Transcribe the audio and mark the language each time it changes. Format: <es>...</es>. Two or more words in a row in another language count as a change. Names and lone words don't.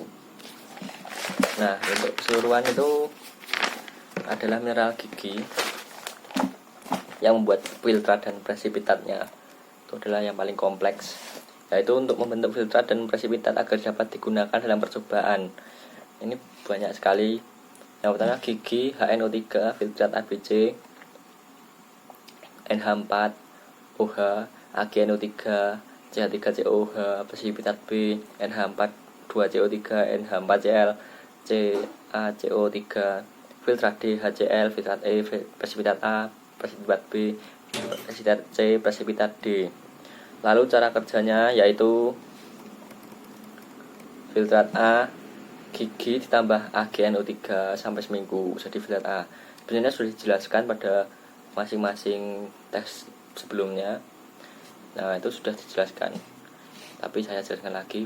<id>Nah, untuk keseluruhan itu adalah mineral gigi yang membuat filtrat dan presipitatnya itu adalah yang paling kompleks, yaitu untuk membentuk filtrat dan presipitat agar dapat digunakan dalam percobaan. Ini banyak sekali. Yang pertama gigi HNO3 filtrat ABC, NH4 OH, AgNO3 CH3COH, presipitat B, NH4 2CO3, NH4Cl CaCO3, filtrat D HCl, filtrat E, presipitat A, presipitat B, presipitat C, presipitat D. Lalu cara kerjanya yaitu filtrat A gigi ditambah AgNO3 sampai seminggu, jadi filtrat A. Sebenarnya sudah dijelaskan pada masing-masing teks sebelumnya. Nah, itu sudah dijelaskan, tapi saya jelaskan lagi.</id>